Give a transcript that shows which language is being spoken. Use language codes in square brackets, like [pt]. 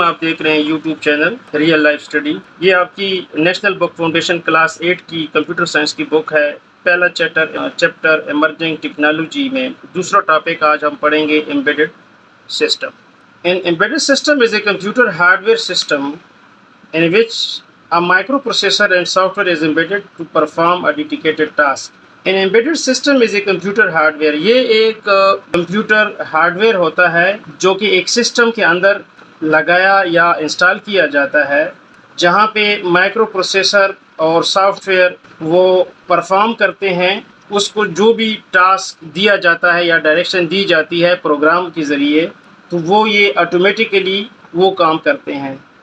[ur] آپ دیکھ رہے ہیں YouTube channel real life study. یہ آپ کی نیشنل بک فاؤنڈیشن کلاس 8 کی کمپیوٹر سائنس کی بک ہے. پہلا چیپٹر ایمرجنگ ٹیکنالوجی میں دوسرا ٹاپک آج ہم پڑھیں گے embedded system. [en] An embedded system is a computer hardware system in which a microprocessor and software is embedded to perform a dedicated task. An embedded system is a computer hardware. [ur] یہ ایک computer hard where ہوتا ہے جو کہ ایک system کے اندر لگایا یا انسٹال کیا جاتا ہے جہاں پہ مائکرو پروسیسر اور سافٹ ویئر وہ پرفارم کرتے ہیں اس کو جو بھی ٹاسک دیا جاتا ہے یا ڈائریکشن دی جاتی ہے پروگرام کے ذریعے تو وہ یہ آٹومیٹیکلی وہ کام کرتے ہیں.